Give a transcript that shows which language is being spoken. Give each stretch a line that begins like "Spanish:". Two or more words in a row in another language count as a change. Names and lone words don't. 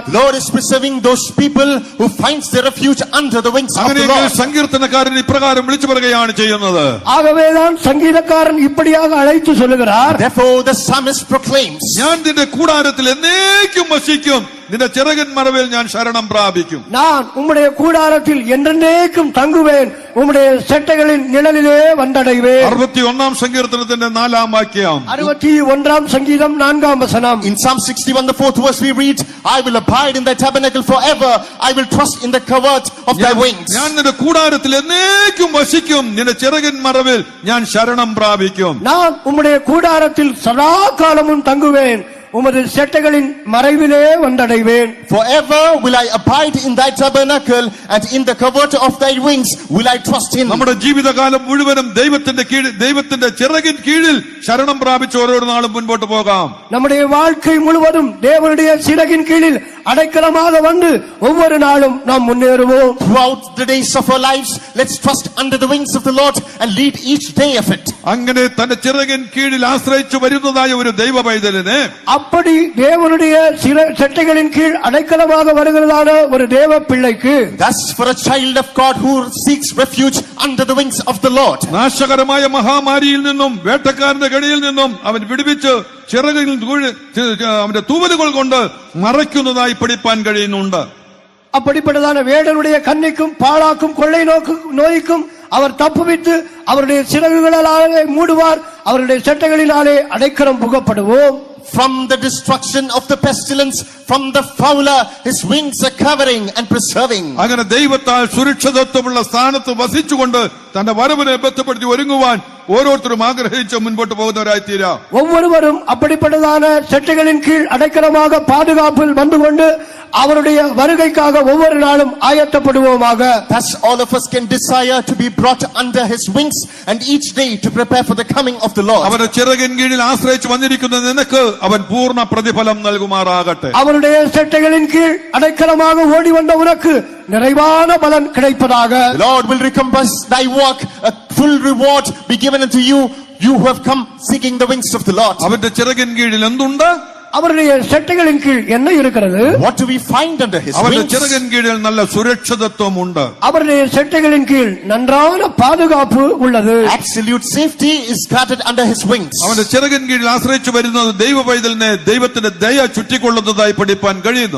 English: Lord is preserving those people who finds their refuge under the wings of the
Malayalam: അങ്ങനെയെങ്കിൽ
English: Lord.
Malayalam: സങ്കീർത്തനക്കാരൻ ഇപ്രകാരം വിളിച്ചു പറയുകയാണ് ചെയ്യുന്നത്.
Tamil: ஆகவேதான் சங்கீதக்காரன் இப்படியாக அழைத்து சொல்லுகிறார்,
English: Therefore the psalmist proclaims,
Malayalam: ഞാൻ നിന്റെ കൂടാരത്തിൽ എന്നേക്കും വസിക്കും, നിന്റെ ചിറകിൻ മറവിൽ ഞാൻ ശരണം പ്രാപിക്കും.
Tamil: நான் உம்முடைய கூடாரத்தில் என்றென்றைக்கும் தங்குவேன், உம்முடைய செட்டைகளின் நிழலிலே வந்தடைவேன்.
Malayalam: 61 സങ്കീർത്തനത്തിന്റെ 4-ാം വാക്യം.
Tamil: 61 சங்கீதம் 4ஆம் வசனம்.
English: In Psalm 61, the 4th verse, we read, I will abide in thy tabernacle forever. I will trust in the covert of thy wings.
Malayalam: ഞാൻ നിന്റെ കൂടാരത്തിൽ എന്നേക്കും വസിക്കും, നിന്റെ ചിറകിൻ മറവിൽ ഞാൻ ശരണം പ്രാപിക്കും.
Tamil: நான் உம்முடைய கூடாரத்தில் சதா காலமும் தங்குவேன், உமது செட்டைகளின் மறைவிலே வந்தடைவேன்.
English: Forever will I abide in thy tabernacle, and in the covert of thy wings will I trust in.
Malayalam: നമ്മുടെ ജീവിതകാലം മുഴുവനും ദൈവത്തിന്റെ ചിറകിൻ കീഴിൽ ശരണം പ്രാപിച്ച് ഓരോ നാളും മുൻപോട്ട് പോകാം.
Tamil: நம்முடைய வாழ்க்கை முழுவதும் தேவனுடைய சிறகின் கீழில் அடைக்கலமாக வந்து ஒவ்வொரு நாளும் நாம் முன்னேறுவோம்.
English: Throughout the days of our lives, let's trust under the wings of the Lord and lead each day of it.
Malayalam: അങ്ങനെ തന്റെ ചിറകിൻ കീഴിൽ ആശ്രയിച്ചു വരുന്നതായ ഒരു ദൈവ പൈതലിനെ,
Tamil: அப்படி தேவனுடைய செட்டைகளின் கீழ் அடைக்கலமாக வருகிறதான ஒரு தேவ பிள்ளைக்கு,
English: Thus for a child of God who seeks refuge under the wings of the Lord,
Malayalam: നാശകരമായ മഹാമാരിയിൽ നിന്നും വേട്ടക്കാരന്റെ കടിയിൽ നിന്നും അവൻ വിടുവിച്ച് ചിറകിൽ അവന്റെ തൂവലുകൾ കൊണ്ട് മറയ്ക്കുന്നതായി പഠിപ്പാൻ കഴിയുന്നുണ്ട്.
Tamil: அப்படிப்பட்டதான வேடனுடைய கண்ணிக்கும் பாழாக்கும் கொள்ளை நோய்க்கும் அவர் தப்புவித்து அவருடைய சிறகுகளாலே மூடுவார், அவருடைய செட்டைகளினாலே அடைக்கலம் புகப்படுவோம்.
English: From the destruction of the pestilence, from the fowler, his wings are covering and preserving.
Malayalam: അങ്ങനെ ദൈവത്താൽ സുരക്ഷിതത്വമുള്ള സ്ഥാനത്ത് വസിച്ചുകൊണ്ട് തന്റെ വരവിനെ ബന്ധപ്പെടുത്തി ഒരുങ്ങുവാൻ ഓരോരുത്തരും ആഗ്രഹിച്ച് മുൻപോട്ട് പോകുന്നവരായി തീരാം.
Tamil: ஒவ்வொருவரும் அப்படிப்பட்டதான செட்டைகளின் கீழ் அடைக்கலமாக பாதுகாப்பில் வந்து கொண்டு அவருடைய வருகைக்காக ஒவ்வொரு நாளும் ஆயத்தப்படுவோமாக.
English: Thus all of us can desire to be brought under his wings and each day to prepare for the coming of the Lord.
Malayalam: അവന്റെ ചിറകിൻ കീഴിൽ ആശ്രയിച്ച് വന്നിരിക്കുന്ന നിനക്ക് അവൻ പൂർണ്ണ പ്രതിഫലം നൽകുമാറാകട്ടെ.
Tamil: அவருடைய செட்டைகளின் கீழ் அடைக்கலமாக ஓடி வந்த உனக்கு நிறைவான பலன் கிடைப்பதாக.
English: The Lord will recompense thy work, a full reward be given unto you, you who have come seeking the wings of the Lord.
Malayalam: അവന്റെ ചിറകിൻ കീഴിൽ എന്തുണ്ട്?
Tamil: அவருடைய செட்டைகளின் கீழ் என்ன இருக்கிறது?
English: What do we find under his
Malayalam: അവന്റെ
English: wings?
Malayalam: ചിറകിൻ കീഴിൽ നല്ല സുരക്ഷിതത്വമുണ്ട്.
Tamil: அவருடைய செட்டைகளின் கீழ் நன்றான பாதுகாப்பு உள்ளது.
English: Absolute safety is guarded under his wings.
Malayalam: അവന്റെ ചിറകിൻ കീഴിൽ ആശ്രയിച്ചു വരുന്നത് ദൈവ പൈതലിനെ ദൈവത്തിന്റെ ദയ ചുറ്റിക്കൊള്ളുന്നതായി പഠിപ്പാൻ കഴിയുന്നു.